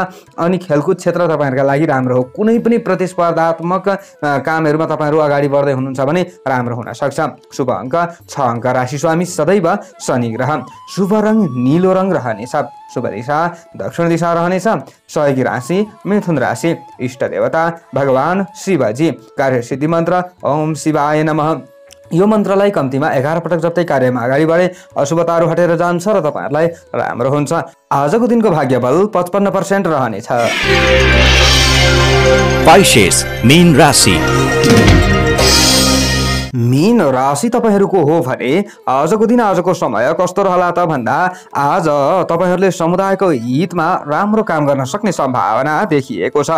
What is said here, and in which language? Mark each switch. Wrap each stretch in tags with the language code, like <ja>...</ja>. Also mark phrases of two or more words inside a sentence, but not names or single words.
<ne>अनि खेलकुद क्षेत्र तपाईहरुका लागि राम्रो हो। कुनै पनि प्रतिस्पर्धात्मक कामहरुमा तपाईहरु अगाडि बढ्दै हुनुहुन्छ भने राम्रो हुन सक्छ। शुभ अंक 6 अंक। राशि स्वामी सदैव शनि ग्रह। शुभ रङ नीलो रङ रहनेछ। शुभ दिशा दक्षिण दिशा रहनेछ। सहयोगी राशि मिथुन राशि। इष्ट देवता भगवान शिवजी। कार्य सिद्धि मन्त्र</ne> <sa>ओम शिवाय नमः।</sa> <ne>यो मन्त्रलाई कम्तीमा 11 पटक जप्दै कार्यमा अगाडि बढे अशुभताहरू हटेर जान्छ र तपाईहरुलाई राम्रो हुन्छ। आजको दिनको भाग्यबल 55% रहनेछ। पाइसेस मीन राशि। मीन राशि तपाईहरुको हो भने आजको दिन आजको समय कस्तो रहला त भन्दा आज तपाईहरुले समुदायको हितमा राम्रो काम गर्न सक्ने सम्भावना देखिएको छ।</ne>